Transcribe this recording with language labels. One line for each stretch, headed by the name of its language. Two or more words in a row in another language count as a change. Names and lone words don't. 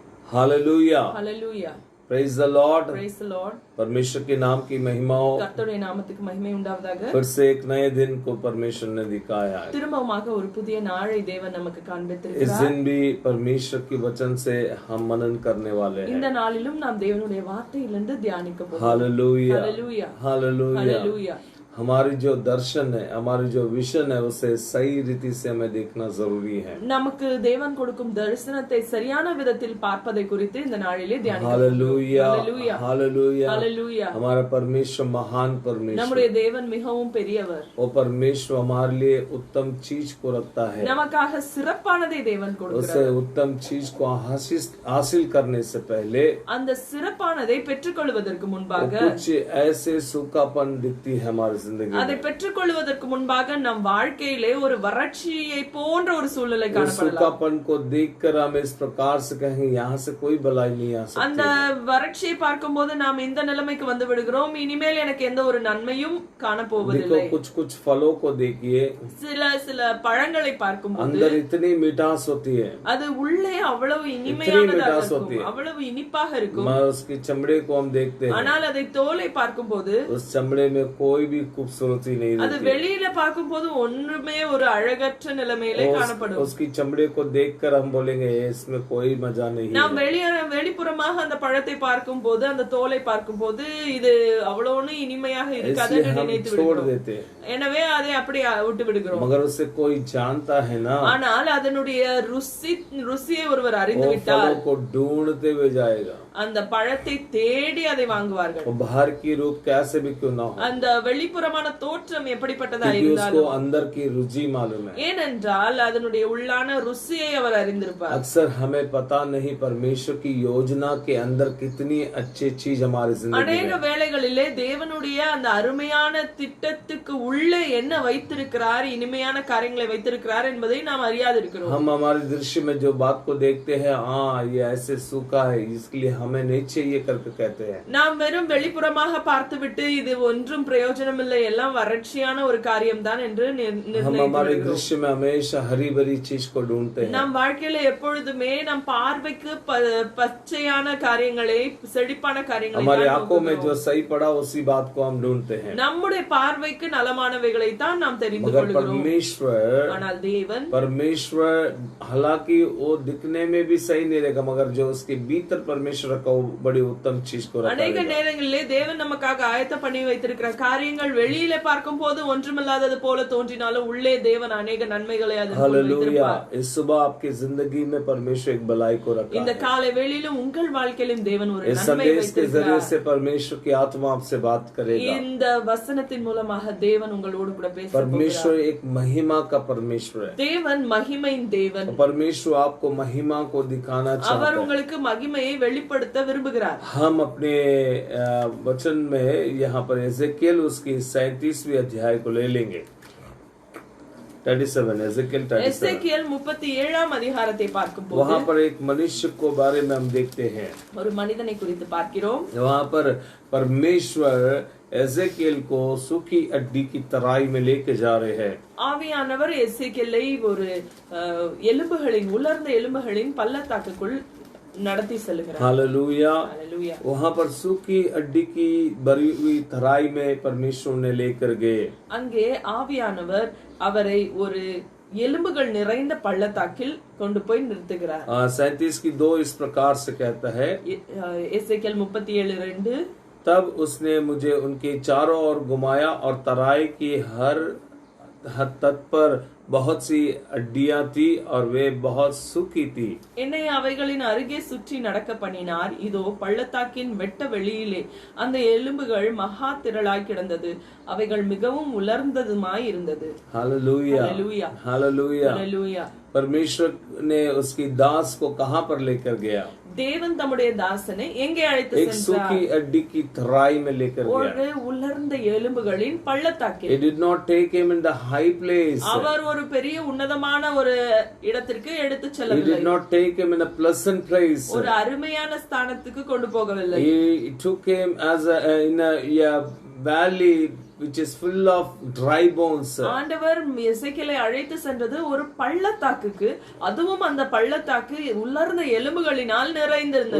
English: Hallelujah. Hallelujah. Praise the Lord. Praise the Lord.
Hindi: परमेश्वर के नाम की महिमा हो।
Tamil: கர்த்தருடைய நாமத்துக்கு மகிமை உண்டாவதாக.
Hindi: फिर से एक नए दिन को परमेश्वर ने दिखाया है।
Tamil: திரும்பமாக ஒரு புதிய நாளை தேவன் நமக்கு காண்பித்திருக்கிறார்.
Hindi: इस दिन भी परमेश्वर की वचन से हम मनन करने वाले हैं।
Tamil: இந்த நாளிலும் நாம் தேவனுடைய வார்த்தையிலிருந்து தியானிக்க போகிறோம்.
Hindi: हालेलुया, हालेलुया, हालेलुया, हालेलुया. हमारी जो दर्शन है, हमारी जो विजन है, उसे सही रीति से हमें देखना जरूरी है।
Tamil: நமக்கு தேவன் கொடுக்கும் தரிசனத்தை சரியான விதத்தில் பார்ப்பதை குறித்து இந்த நாளிலே தியானிக்க
Hindi: हालेलुया, हालेलुया, हालेलुया, हालेलुया. हमारा परमेश्वर महान परमेश्वर,
Tamil: நம்முடைய தேவன் மிகவும் பெரியவர்.
Hindi: वो परमेश्वर हमारे लिए उत्तम चीज को रखता है।
Tamil: நமக்காக சிறப்பானதை தேவன்
Hindi: उसे
Tamil: கொடுக்கிறார்.
Hindi: उत्तम चीज को हासिल करने से पहले
Tamil: அந்த சிறப்பானதை பெற்றுக்கொள்வதற்கு முன்பாக
Hindi: कुछ ऐसे सूखापन दिखती है हमारे जिंदगी
Tamil: அதை
Hindi: में।
Tamil: பெற்றுக்கொள்வதற்கு முன்பாக நம் வாழ்க்கையிலே ஒரு வறட்சியை போன்ற ஒரு சூழ்நிலை
Hindi: उस
Tamil: காணப்படலாம்.
Hindi: सूखापन को देखकर हम इस प्रकार से कहेंगे यहाँ से कोई भलाई नहीं आ
Tamil: அந்த
Hindi: सकती।
Tamil: வறட்சியை பார்க்கும்போது நாம் இந்த நிலைமைக்கு வந்து விடுகிறோம், இனிமேல் எனக்கு எந்த ஒரு நன்மையும்
Hindi: देखो
Tamil: காணப்போவதில்லை.
Hindi: कुछ फलों को देखिए,
Tamil: சில பழங்களை பார்க்கும்போது
Hindi: अंदर इतनी मिठास होती है,
Tamil: அது உள்ளே அவ்வளவு இனிமையானதாக
Hindi: मिठास होती
Tamil: இருக்கும்,
Hindi: है।
Tamil: அவ்வளவு இனிப்பாக இருக்கும்.
Hindi: मैं उसकी चमड़े को हम देखते हैं,
Tamil: ஆனால் அதை தோலை பார்க்கும்போது
Hindi: उस चमड़े में कोई भी खूबसूरती नहीं
Tamil: அது
Hindi: रहती।
Tamil: வெளியில பார்க்கும்போது ஒன்றுமே ஒரு அழகற்ற நிலைமையிலே காணப்படும்.
Hindi: उसकी चमड़े को देखकर हम बोलेंगे इसमें कोई मजा नहीं
Tamil: நாம்
Hindi: है।
Tamil: வெளிப்புறமாக அந்த பழத்தை பார்க்கும் போது, அந்த தோலை பார்க்கும் போது இது அவ்வளவு இனிமையாக இருக்காது
Hindi: इसलिए
Tamil: என்று
Hindi: हम
Tamil: நினைத்து
Hindi: छोड़
Tamil: விடுகிறோம்.
Hindi: देते हैं।
Tamil: எனவே அதை அப்படி விட்டு விடுகிறோம்.
Hindi: मगर उसे कोई जानता है ना,
Tamil: ஆனால் அதனுடைய ருசியை ஒருவர் அறிந்து
Hindi: वो
Tamil: விட்டால்
Hindi: फलों को ढूंढते हुए जाएगा।
Tamil: அந்த பழத்தை தேடி அதை வாங்குவார்கள்.
Hindi: वो बाहर की रूप कैसे भी क्यों ना हो,
Tamil: அந்த வெளிப்புறமான தோற்றம் எப்படிப்பட்டதா
Hindi: क्योंकि उसको
Tamil: இருந்தாலும்,
Hindi: अंदर की रुचि मालूम है।
Tamil: ஏனென்றால் அதனுடைய உள்ளான ருசியை அவர் அறிந்திருப்பார்.
Hindi: अक्सर हमें पता नहीं परमेश्वर की योजना के अंदर कितनी अच्छी चीज हमारी जिंदगी
Tamil: அநேக
Hindi: में।
Tamil: வேளைகளிலே தேவனுடைய அந்த அருமையான திட்டத்துக்கு உள்ளே என்ன வைத்திருக்கிறார், இனிமையான காரியங்களை வைத்திருக்கிறார் என்பதை நாம் அறியாதிருக்கிறோம்.
Hindi: हम हमारे दृश्य में जो बात को देखते हैं, हाँ ये ऐसे सूखा है इसके लिए हमें नहीं चाहिए करके कहते हैं।
Tamil: நாம் வெறும் வெளிப்புறமாக பார்த்துவிட்டு இது ஒன்றும் பிரயோஜனம் இல்லை, எல்லாம் வறட்சியான ஒரு காரியம் தான் என்று
Hindi: हम हमारे दृश्य में हमेशा हरी भरी चीज को ढूंढते हैं।
Tamil: நம் வாழ்க்கையில எப்பொழுதுமே நம் பார்வைக்கு பச்சையான காரியங்களை, செழிப்பான காரியங்களை
Hindi: हमारे
Tamil: தான்
Hindi: आंखों में
Tamil: நோக்குகிறோம்.
Hindi: जो सही पड़ा उसी बात को हम ढूंढते हैं।
Tamil: நம்முடைய பார்வைக்கு நலமானவைகளை தான் நாம் தெரிந்து
Hindi: मगर
Tamil: கொள்கிறோம்.
Hindi: परमेश्वर
Tamil: ஆனால் தேவன்
Hindi: हालांकि वो दिखने में भी सही नहीं रहेगा, मगर जो उसके भीतर परमेश्वर का वो बड़ी उत्तम चीज को रखा
Tamil: அநேக
Hindi: रहेगा।
Tamil: நேரங்களிலே தேவன் நமக்காக ஆயத்த பண்ணி வைத்திருக்கிற காரியங்கள் வெளியில பார்க்கும் போது ஒன்றுமில்லாதது போல தோன்றினாலும் உள்ளே தேவன் அநேக நன்மைகளை அதற்குள்
Hindi: हालेलुया।
Tamil: வைத்திருப்பார்.
Hindi: इस सुबह आपकी जिंदगी में परमेश्वर एक भलाई को रखा
Tamil: இந்த
Hindi: है।
Tamil: காலை வேளையிலும் உங்கள் வாழ்க்கையிலும் தேவன் ஒரு
Hindi: इस
Tamil: நன்மை
Hindi: संदेश के जरिए
Tamil: வைத்திருக்கிறார்.
Hindi: से परमेश्वर की आत्मा आपसे बात करेगा।
Tamil: இந்த வசனத்தின் மூலமாக தேவன் உங்களோடு கூட பேச
Hindi: परमेश्वर
Tamil: போகிறார்.
Hindi: एक महिमा का परमेश्वर है।
Tamil: தேவன் மகிமையின் தேவன்.
Hindi: परमेश्वर आपको महिमा को दिखाना चाहता
Tamil: அவர்
Hindi: है।
Tamil: உங்களுக்கு மகிமையை வெளிப்படுத்த விரும்புகிறார்.
Hindi: हम अपने वचन में यहाँ पर एजेकियल उसकी 37वीं अध्याय को ले लेंगे। 37 एजेकियल 37।
Tamil: எசேக்கியேல் 37ஆம் அதிகாரத்தை பார்க்கும்போது
Hindi: वहाँ पर एक मनुष्य को बारे में हम देखते हैं।
Tamil: ஒரு மனிதனை குறித்து பார்க்கிறோம்.
Hindi: वहाँ पर परमेश्वर एजेकियल को सूखी अड्डी की तराई में लेके जा रहे हैं।
Tamil: ஆவியானவர் எசேக்கியேலை ஒரு உலர்ந்த எலும்புகளின் பள்ளத்தாக்குக்குள் நடத்தி செல்கிறார்.
Hindi: हालेलुया। हालेलुया। वहाँ पर सूखी अड्डी की भरी हुई तराई में परमेश्वर ने लेकर गए।
Tamil: அங்கே ஆவியானவர் அவரை ஒரு எலும்புகள் நிறைந்த பள்ளத்தாக்கில் கொண்டு போய் நிறுத்துகிறார்.
Hindi: 37 की 2 इस प्रकार से कहता है,
Tamil: எசேக்கியேல் 37:2
Hindi: तब उसने मुझे उनके चारों ओर घुमाया और तराई की हर तट पर बहुत सी अड्डियां थी और वे बहुत सूखी थी।
Tamil: என்னை அவைகளின் அருகே சுற்றி நடக்க பண்ணினார். இதோ பள்ளத்தாக்கின் வெட்ட வெளியிலே அந்த எலும்புகள் மகா திரளாய் கிடந்தது, அவைகள் மிகவும் உலர்ந்ததுமாய் இருந்தது.
Hindi: हालेलुया, हालेलुया, हालेलुया। हालेलुया। परमेश्वर ने उसकी दास को कहाँ पर लेकर गया?
Tamil: தேவன் தம்முடைய தாசனை எங்கே அழைத்து
Hindi: एक
Tamil: சென்றார்?
Hindi: सूखी अड्डी की तराई में लेकर गया।
Tamil: ஒரு உலர்ந்த எலும்புகளின் பள்ளத்தாக்கில்.
English: He did not take him in the high place.
Tamil: அவர் ஒரு பெரிய உன்னதமான ஒரு இடத்திற்கு எடுத்து
English: He
Tamil: செல்லவில்லை.
English: did not take him in a pleasant place.
Tamil: ஒரு அருமையான ஸ்தானத்துக்கு கொண்டு போகவில்லை.
English: He took him as in a valley which is full of dry bones.
Tamil: ஆண்டவர் எசேக்கியேலை அழைத்து சென்றது ஒரு பள்ளத்தாக்குக்கு, அதுவும் அந்த பள்ளத்தாக்கு உலர்ந்த எலும்புகளினால் நிறைந்திருந்தது.